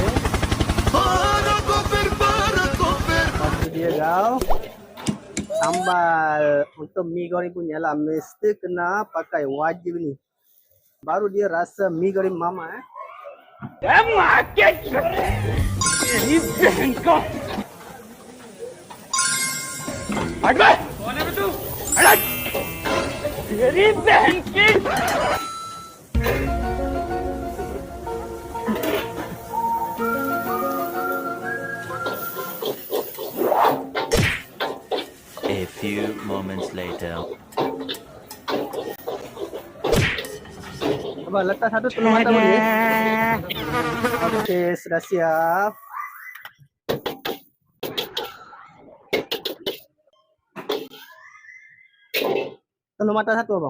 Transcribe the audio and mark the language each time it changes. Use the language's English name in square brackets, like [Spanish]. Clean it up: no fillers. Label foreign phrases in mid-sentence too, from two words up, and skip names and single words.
[Malay] Parakoper. Lepas tu dia sambal untuk mi goreng punya lah. Mesti kena pakai, wajib ni. Baru dia rasa mi goreng mamak [Hindi] Ini bहन को हट कौन है तू हट तेरी बहन की [English] A few moments later. [Malay] Abang letak 1 telur mata boleh? Okey, sudah siap. Telur mata 1 abang.